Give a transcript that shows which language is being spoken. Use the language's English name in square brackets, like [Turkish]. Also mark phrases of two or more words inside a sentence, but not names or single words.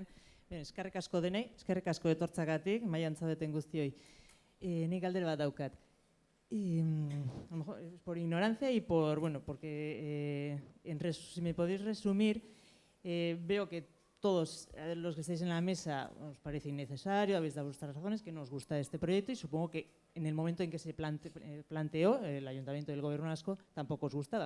[Basque] Eskerrik asko denei, eskerrik asko etortzagatik, mailan zaudeten guztioi. Nik galdera bat daukat. [Spanish] A lo mejor por ignorancia y porque si me podéis resumir, veo que todos los que estáis en la mesa os parece innecesario, habéis dado vuestras razones, que no os gusta este proyecto y supongo que en el momento en que se planteó el Ayuntamiento del Gobierno vasco tampoco os gustaba.